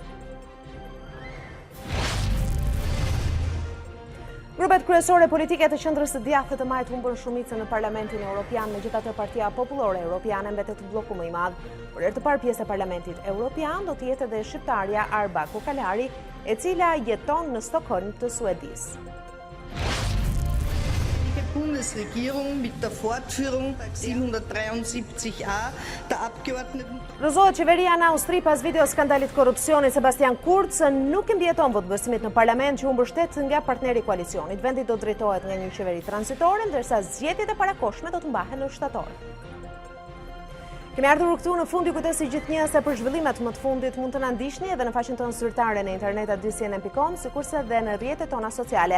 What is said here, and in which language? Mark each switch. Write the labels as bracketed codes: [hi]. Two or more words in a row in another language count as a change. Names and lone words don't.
[sq] Grupet kryesore politike të qendrës së djathtë të majit humbën shumicën në Parlamentin Evropian, megjithatë Partia Popullore Europiane mbetet bloku më i madh. Për herë të parë pjesë e Parlamentit Evropian do të jetë edhe shqiptarja Arba Kokalari, e cila jeton në Stockholm të Suedisë. Bundesregierung mit der Fortführung 773a der Abgeordneten. Rrëzohet qeveria në Austri pas video skandalit korrupsioni. Sebastian Kurz nuk i mbijeton votëbësimit në parlament që u mbështet nga partneri i koalicionit. Vendi do drejtohet nga një qeveri transitore, ndërsa zgjedhjet e parakohshme do të mbahen në shtator. Kemi ardhur këtu në fund, ju kujtoj si gjithnjë se për zhvillimet më të fundit mund të na ndiqni edhe në faqen tonë zyrtare në internet A2CNN.com, sikurse edhe në rrjetet tona sociale.